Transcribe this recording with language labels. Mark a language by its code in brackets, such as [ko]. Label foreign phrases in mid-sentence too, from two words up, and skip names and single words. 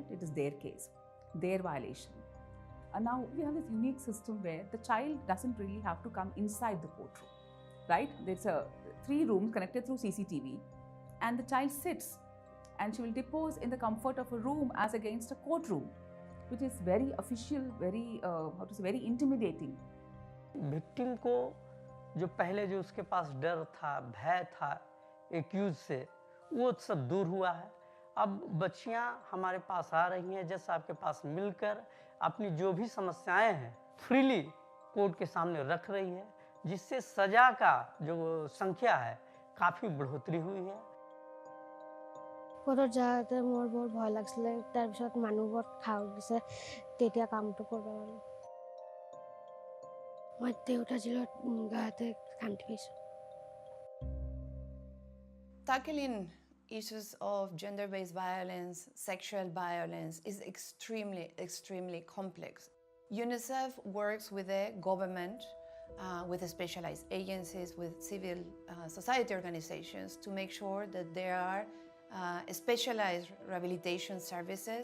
[en] It is their case, their violation. And now we have this unique system where the child doesn't really have to come inside the courtroom, right? There's 3 rooms connected through CCTV and the child sits and she will depose in the comfort of a room as against a courtroom. which is very official, very very intimidating. [hi] विक्टिम को जो पहले जो उसके पास डर था, भय था एक्यूज से, वो सब दूर हुआ है। अब बच्चियां हमारे पास आ रही हैं जज साहब के पास मिलकर अपनी जो भी समस्याएं हैं [en] freely court [hi] के सामने रख रही है, जिससे सजा का जो संख्या है काफ़ी बढ़ोतरी हुई है। [as] কোৰ্টত যাওঁতে মোৰ বৰ ভয় লাগিছিলে, তাৰপিছত মানুহবোৰ সাহস দিছে, তেতিয়া কামটো কৰিব পাৰোঁ। মই দেউতা জেলত গাঁৱতে কামটো পাইছোঁ। [en] Tackling issues of gender-based violence, sexual violence is extremely complex. UNICEF works with the government, with the specialized agencies, with civil society organizations to make sure that there are specialized rehabilitation services.